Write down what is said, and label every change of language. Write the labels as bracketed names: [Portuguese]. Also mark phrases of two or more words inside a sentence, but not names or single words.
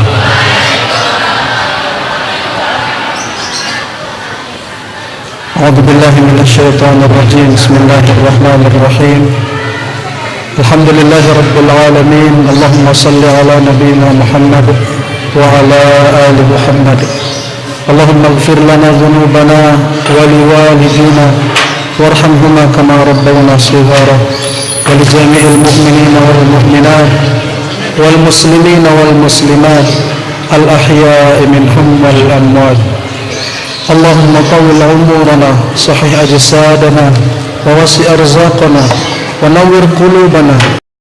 [Arabic] أعوذ بالله من الشيطان الرجيم. بسم الله الرحمن الرحيم. الحمد لله رب العالمين. اللهم صل على نبينا محمد وعلى آل محمد. اللهم اغفر لنا ذنوبنا ولوالدينا وارحمهما كما ربيانا صغارا. ولجميع المؤمنين والمؤمنات والمسلمين والمسلمات الأحياء منهم والأموات. اللهم طول عمرنا صحح أجسادنا ووسع أرزاقنا ونور قلوبنا